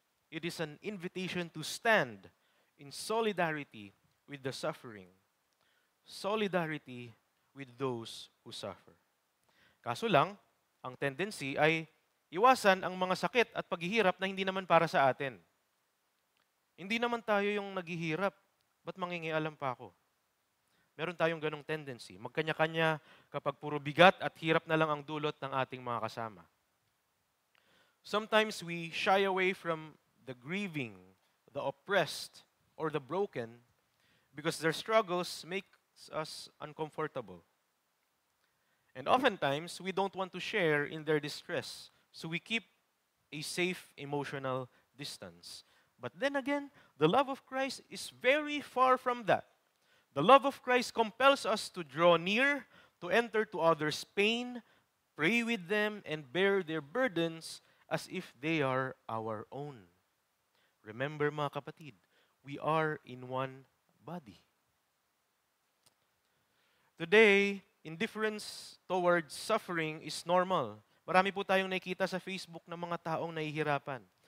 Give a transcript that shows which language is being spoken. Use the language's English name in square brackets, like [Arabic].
[English] It is an invitation to stand in solidarity with the suffering, solidarity with those who suffer. [Filipino] Kaso lang, ang tendency ay iwasan ang mga sakit at paghihirap na hindi naman para sa atin. Hindi naman tayo yung naghihirap, ba't mangingialam pa ako? Meron tayong ganong tendency. Magkanya-kanya kapag puro bigat at hirap na lang ang dulot ng ating mga kasama. [English] Sometimes we shy away from the grieving, the oppressed, or the broken because their struggles make us uncomfortable. And oftentimes, we don't want to share in their distress, so we keep a safe emotional distance. But then again, the love of Christ is very far from that. The love of Christ compels us to draw near, to enter to others' pain, pray with them, and bear their burdens as if they are our own. Remember, [Filipino] mga kapatid, [English] we are in one body. Today, indifference towards suffering is normal. [Filipino] Marami po tayong nakikita sa Facebook ng mga taong nahihirapan.